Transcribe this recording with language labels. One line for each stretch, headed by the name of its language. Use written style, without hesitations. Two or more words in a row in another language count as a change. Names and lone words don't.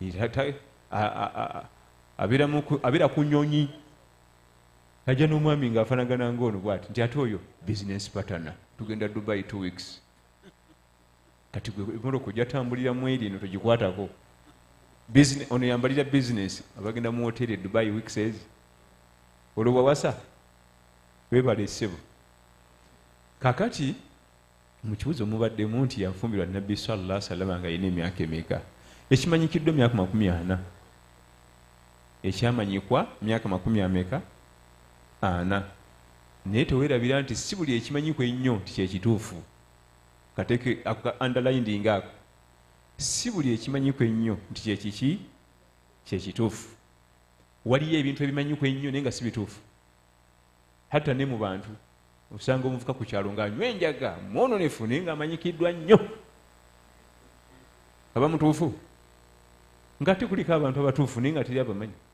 Ganda: abeera ku nnyonyi ajja n'omwami ng'afaanagana ng'ono bw'ati nti ate oyo
English: business partner
Ganda: tugenda Dubai 2 weeks kati gwe emmotoka ojja tambuliramu eri eno togikwatako ono yambalira business abagenda mu hoteri Dubai weeks ezi olwo wawasa webala essebo kakati mu kibuzo mubaddemu nti yafumbirwa nabbi
Arabic: صلى الله عليه
Ganda: wasallam nga yina emyaka emeka ekimanyikiddwa emyaka 40 ekyamanyikwa myaka 40 ana naye teweerabira nti si buli ekimanyikwa ennyo nti kyekituufu kateke underlining ako si buli ekimanyikwa ennyo nti kyekiki kyekituufu waliyo ebintu ebimanyikwa ennyo naye nga si bituufu hatta ne mu bantu osanga omuvuka ku kyalo ng'anywa enjaga mwononefu naye ng'amanyikiddwa nnyo aba mutuufu ng'ate kuliko abantu abatuufu naye nga teri abamanyi